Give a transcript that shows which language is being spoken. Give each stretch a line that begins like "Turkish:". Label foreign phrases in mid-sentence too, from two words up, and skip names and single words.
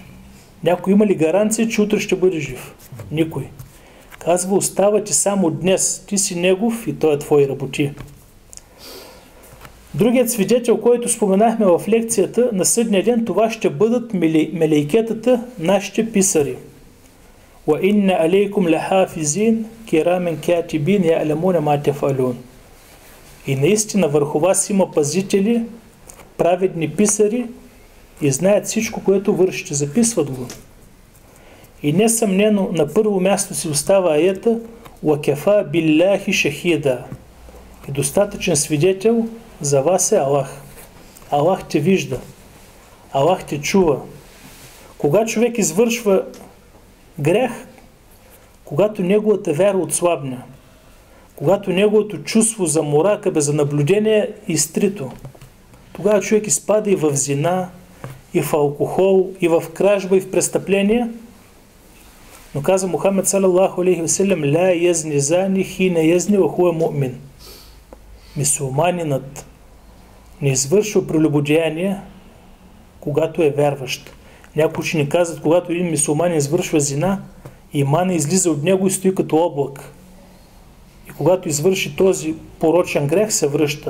Bulgarian: Някой има ли гаранция, че утре ще бъде жив? Никой. Казва: остава ти само днес, ти си негов и той е твой работи. Другият свидетел, който споменахме в лекцията на съдния ден, това ще бъдат мелейкетата, нашите писари.
Arabic: وإن عليكم لحافظين كراما كاتبين يعلمون ما تفعلون.
Bulgarian: И наистина върху вас има пазители, праведни писари и знаят всичко, което вършите, записват го. И несъмнено на първо място си остава аята:
Arabic: وكفى بالله شهيدا.
Bulgarian: И достатъчен свидетел за вас е Аллах. Аллах те вижда. Аллах те чува. Кога човек извършва грех, когато неговата вяра отслабне, когато неговото чувство за муракаба, за наблюдение е изтрито, тогава човек изпада и в зина, и в алкохол, и в кражба, и в престъпления. Но каза Мухаммед
Arabic: صلى الله عليه وسلم: لا يزني الزاني حين يزني وهو مؤمن.
Bulgarian: Мюсюлманинът не извършва прелюбодеяние, когато е вярващ. Някои учени казват, когато един мюсюлманин извършва зина, имана излиза от него и стои като облак. И когато извърши този порочен грех, се връща.